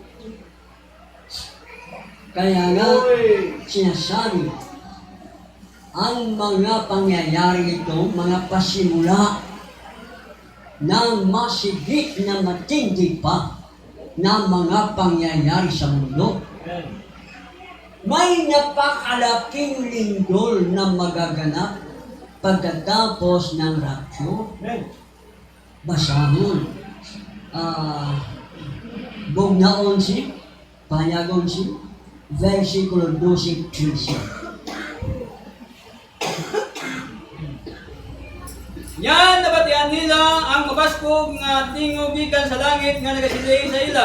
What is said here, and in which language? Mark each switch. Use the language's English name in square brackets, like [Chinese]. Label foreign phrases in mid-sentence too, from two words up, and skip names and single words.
[Filipino] Kaya nga, sinasabi, ang mga pangyayari ito, mga pasimula ng masigit na matindi pa na mga pangyayari sa mundo. May napakalaking lindol na magaganap pagkatapos ng rapture. [Hiligaynon] Basahon. Bugna 11, Panyag 11, versikulo 12-13. Yan nabatian nila ang mabaskog nga tingog gikan sa langit nga nagasiling sa ila.